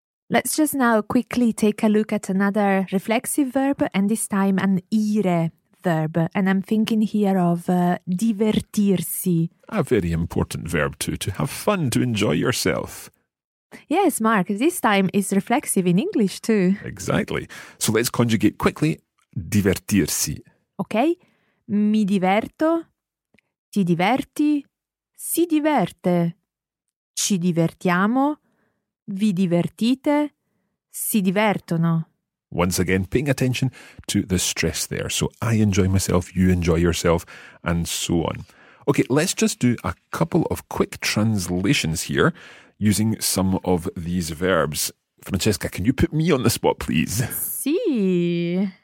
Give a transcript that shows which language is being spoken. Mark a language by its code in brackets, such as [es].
[en] Let's just now quickly take a look at another reflexive verb, and this time an ire verb, and I'm thinking here of divertirsi. A very important verb too, to have fun, to enjoy yourself. Yes, Mark, this time is reflexive in English too. Exactly. So let's conjugate quickly, divertirsi. Okay. [it] mi diverto, ti diverti, si diverte, ci divertiamo, vi divertite, si divertono. [en] Once again, paying attention to the stress there. So I enjoy myself, you enjoy yourself, and so on. Okay, let's just do a couple of quick translations here using some of these verbs. Francesca, can you put me on the spot, please? [it] Sì.